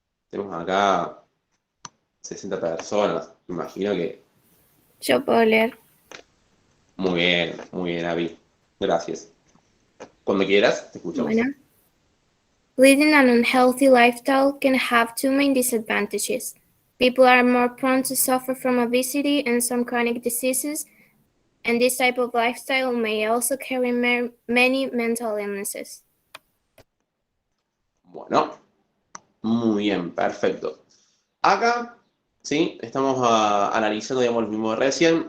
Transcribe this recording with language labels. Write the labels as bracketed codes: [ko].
[es] Tenemos acá 60 personas. Me imagino que... Yo puedo leer. Muy bien, Abby. Gracias. Cuando quieras, te escuchamos. Bueno. [en] Leading an unhealthy lifestyle can have two main disadvantages. People are more prone to suffer from obesity and some chronic diseases, and this type of lifestyle may also carry many mental illnesses. [es] Bueno, muy bien, perfecto. Acá, sí, estamos analizando, digamos, lo mismo de recién.